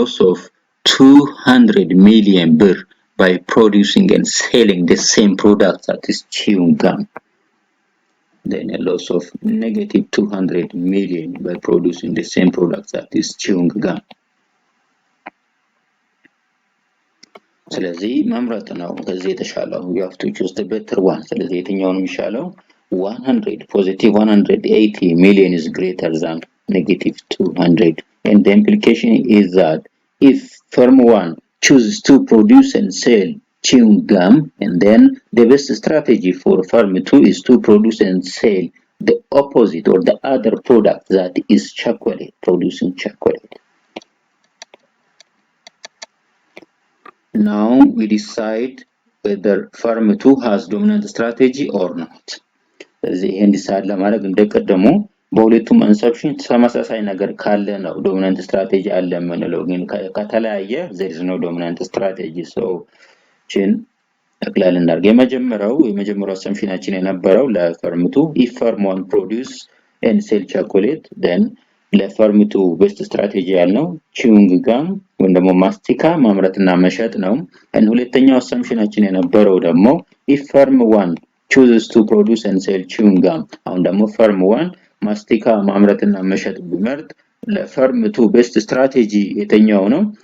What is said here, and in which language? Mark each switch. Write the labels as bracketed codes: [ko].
[en] of 200 million birr by producing and selling the same product, that is chewing gum. then a loss of negative 200 million by producing the same product, that is chewing gum. [am] ስለዚህ መምረጥ ነው ከዚህ የተሻለው [en] you have to choose the better one። [am] ስለዚህ የትኛው ነው የሚሻለው? [en] 100 positive 180 million is greater than negative 200, and the implication is that if firm 1 chooses to produce and sell chewing gum, and then the best strategy for firm 2 is to produce and sell the opposite or the other product, that is chocolate, producing chocolate. Now we decide whether firm 2 has dominant strategy or not. [am] ስለዚህ ይሄን ዲሳይድ ለማድረግ እንደቀደሙ በሁለቱም ኢንሰፕሽን ተመሳሳይ ነገር ካለ ነው ዶሚናንት ስትራቴጂ አለ የምንለው። ግን ከተለያየ [en] there is no dominant strategy. [am] so ችን ጠቅላላ እናድርግ። የመጀመሪያው አሰምሽናችን የነበረው ለፈርም 2 [en] if firm 1 produce and sell chocolate, [am] then ለፈርም 2 ቤስት ስትራቴጂ ያልነው chewing gum ወይም ደግሞ ማስቲካ ማምረትና መሸጥ ነው። and ሁለተኛው አሰምሽናችን የነበረው ደግሞ [en] if firm 1 chooses to produce and sell chewing gum, [am] አሁን ደግሞ firm 1 ማስቲካ ማምረትና መሸጥ ቢመርጥ ለፈርም 2 ቤስት ስትራቴጂ የትኛው ነው?